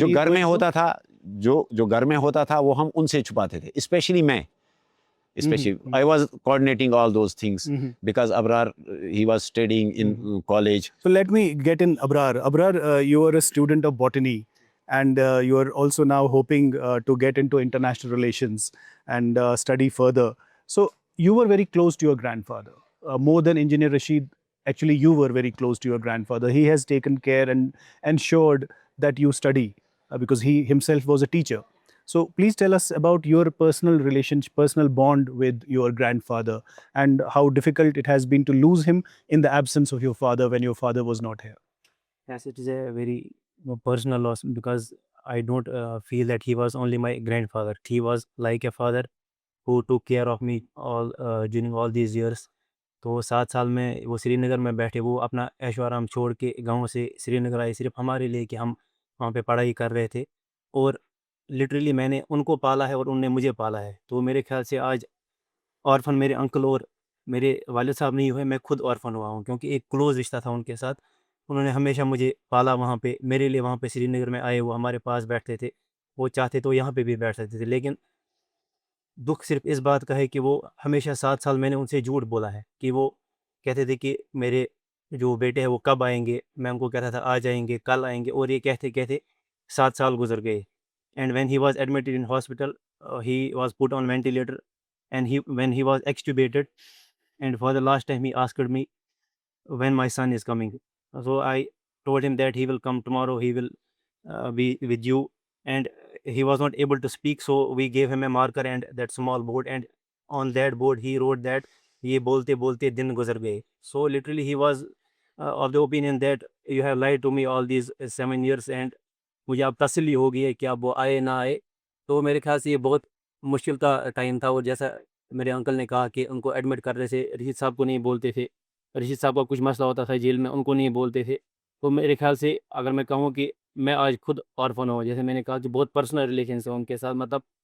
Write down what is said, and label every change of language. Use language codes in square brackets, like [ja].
[ur] جو گھر میں ہوتا تھا, جو گھر میں ہوتا تھا وہ ہم ان سے چھپاتے تھے, اسپیشلی میں. [en] Especially, I was coordinating all those things because Abrar, he was studying in college. So let me get in Abrar. Abrar, you are a student of botany, and you are also now hoping to get into international relations and study further. So you were very close to your grandfather, more than Engineer Rashid. Actually, you were very close to your grandfather. He has taken care and ensured that you study because he himself was a teacher. So please tell us about your personal relationship, personal bond with your grandfather, and how difficult it has been to lose him in the absence of your father when your father was not here. Yes, it is a very personal loss because I don't feel that he was only my grandfather. He was like a father who took care of me all during all these years. [ur] تو 7 سال میں وہ سری نگر میں بیٹھے, وہ اپنا عیش و آرام چھوڑ کے گاؤں سے سری نگر آئے صرف ہمارے لیے کہ ہم وہاں پہ پڑھائی کر رہے تھے. اور لٹرلی میں نے ان کو پالا ہے اور ان نے مجھے پالا ہے. تو میرے خیال سے آج آرفن میرے انکل اور میرے والد صاحب نہیں ہوئے, میں خود آرفن ہوا ہوں کیونکہ ایک کلوز رشتہ تھا ان کے ساتھ. انہوں نے ہمیشہ مجھے پالا وہاں پہ, میرے لیے وہاں پہ سری نگر میں آئے, وہ ہمارے پاس بیٹھتے تھے, وہ چاہتے تو یہاں پہ بھی بیٹھ سکتے تھے. لیکن دکھ صرف اس بات کا ہے کہ وہ ہمیشہ 7 سال میں نے ان سے جھوٹ بولا ہے کہ وہ کہتے تھے کہ میرے جو بیٹے ہیں وہ کب آئیں گے. میں ان کو کہتا تھا آ جائیں گے, کل آئیں گے, اور یہ کہتے کہتے 7 سال گزر گئے. [en] And when he was admitted in hospital, he was put on ventilator, and when he was extubated, and for the last time he asked me when my son is coming. So I told him that he will come tomorrow, he will be with you, and he was not able to speak, so we gave him a marker and that small board, and on that board he wrote that [ur] ye bolte bolte din guzar gaye. [en] So literally he was of the opinion that you have lied to me all these 7 years, and [ur] مجھے اب تسلی ہو گئی ہے کہ اب وہ آئے نہ آئے. تو میرے خیال سے یہ بہت مشکل کا ٹائم تھا. اور جیسا میرے انکل نے کہا کہ ان کو ایڈمٹ کر رہے تھے, رشید صاحب کو نہیں بولتے تھے, رشید صاحب کا کچھ مسئلہ ہوتا تھا جیل میں, ان کو نہیں بولتے تھے. تو میرے خیال سے اگر میں کہوں کہ میں آج خود آرفن ہوں, جیسے میں نے کہا کہ بہت پرسنل ریلیشنس ہیں ان کے ساتھ, مطلب